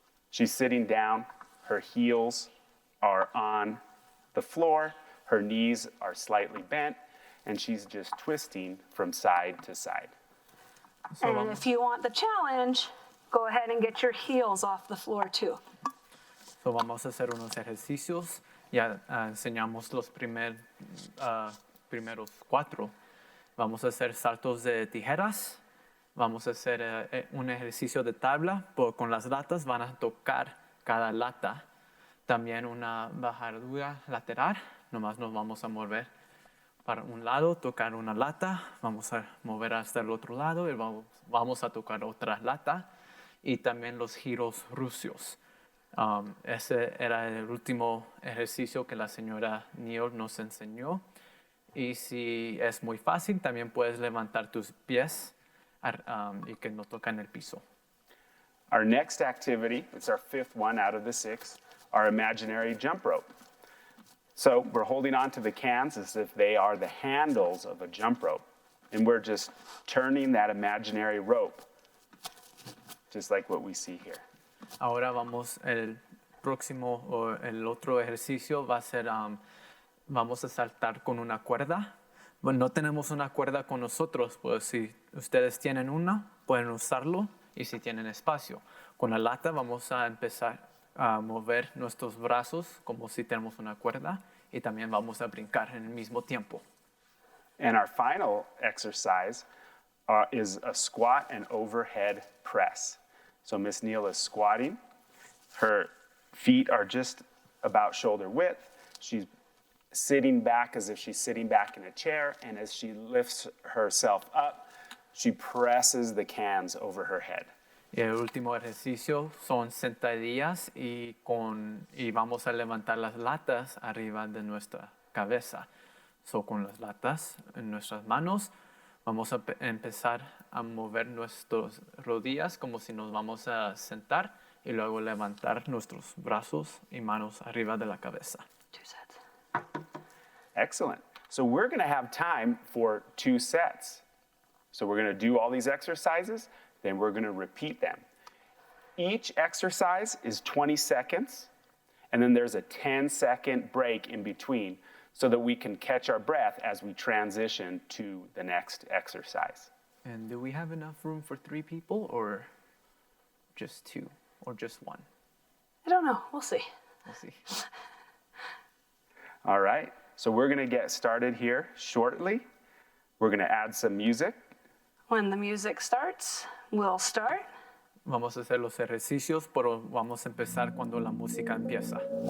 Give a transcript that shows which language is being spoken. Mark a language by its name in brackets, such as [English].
[English] She's sitting down, her heels are on the floor, her knees are slightly bent, and she's just twisting from side to side. And if you want the challenge, go ahead and get your heels off the floor too. [Spanish] So vamos a hacer unos ejercicios. Ya enseñamos los primeros 4. Vamos a hacer saltos de tijeras. Vamos a hacer un ejercicio de tabla. Con las latas van a tocar cada lata. También una bajadura lateral. Nomás nos vamos a mover para un lado, tocar una lata. Vamos a mover hasta el otro lado y vamos a tocar otra lata. Y también los giros rusos. Ese era el último ejercicio que la señora Neal nos enseñó. Y si es muy fácil, también puedes levantar tus pies y que no tocan el piso. [English] Our next activity, it's our 5th one out of the 6, our imaginary jump rope. So we're holding on to the cans as if they are the handles of a jump rope. And we're just turning that imaginary rope, just like what we see here. [Spanish] Ahora el próximo o el otro ejercicio va a ser, vamos a saltar con una cuerda. Bueno, no tenemos una cuerda con nosotros, pues si ustedes tienen una, pueden usarlo y si tienen espacio. Con la lata vamos a empezar a mover nuestros brazos como si tenemos una cuerda y también vamos a brincar en el mismo tiempo. [English] And our final exercise is a squat and overhead press. So Miss Neal is squatting. Her feet are just about shoulder width. She's sitting back as if she's sitting back in a chair, and as she lifts herself up, she presses the cans over her head. [Spanish] Y el último ejercicio son sentadillas y vamos a levantar las latas arriba de nuestra cabeza. So, con las latas en nuestras manos vamos a empezar a mover nuestras rodillas como si nos vamos a sentar y luego levantar nuestros brazos y manos arriba de la cabeza. [English] 2 sets. Excellent. So we're going to have time for 2 sets. So we're going to do all these exercises, then we're going to repeat them. Each exercise is 20 seconds, and then there's a 10-second break in between so that we can catch our breath as we transition to the next exercise. And do we have enough room for 3 people or just 2 or just 1? I don't know. We'll see. We'll see. All right, so we're going to get started here shortly. We're going to add some music. When the music starts, we'll start. [Spanish] Vamos a hacer los ejercicios, pero vamos a empezar cuando la música empieza.